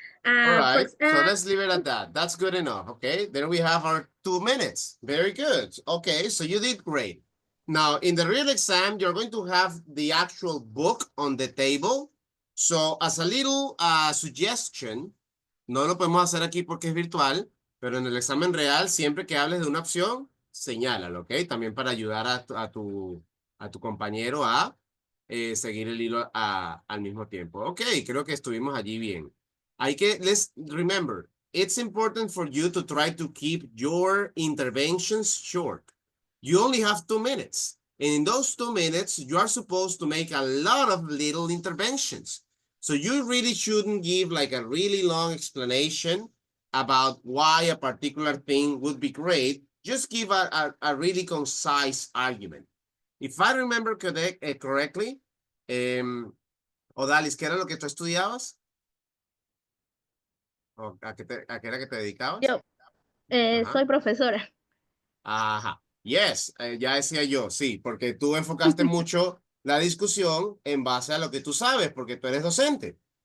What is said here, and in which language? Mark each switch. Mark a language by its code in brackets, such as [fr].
[en] All right, so let's leave it at that. That's good enough, okay? Then we have our 2 minutes. Very good. Okay, so you did great. Now, in the real exam, you're going to have the actual book on the table. So, as a little suggestion, [es] no lo podemos hacer aquí porque es virtual, pero en el examen real, siempre que hables de una opción, señálalo, ¿ok? También para ayudar a tu compañero a seguir el hilo al mismo tiempo. Ok, creo que estuvimos allí bien. [en] Let's remember, it's important for you to try to keep your interventions short. You only have 2 minutes. And in those 2 minutes, you are supposed to make a lot of little interventions. So you really shouldn't give like a really long explanation about why a particular thing would be great. Just give a really concise argument. If I remember correctly, [es] Odalis, ¿qué era lo que tú estudiabas? ¿A qué era que te dedicabas? Yo soy profesora. Ajá. Yes, ya decía yo, sí, porque tú enfocaste mucho la discusión en base a lo que tú sabes, porque tú eres docente.